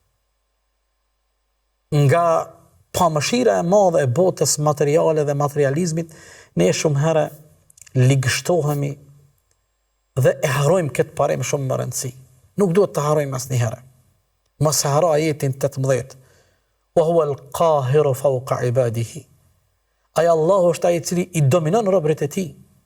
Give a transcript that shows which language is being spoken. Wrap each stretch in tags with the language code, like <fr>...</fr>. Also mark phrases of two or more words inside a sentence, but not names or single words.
<sq>Nga pamëshira e madhe e botës materiale dhe materializmit, ne shumë herë ligështohemi dhe e harrojmë këtë parim shumë më rëndësi. Nuk duhet të harrojmë asnjëherë. Mos haro ajetin 18.</sq> <ar>وهو القاهر فوق عباده.</ar> <sq>Ai Allahu është ai i cili i dominon robërit e tij.</sq>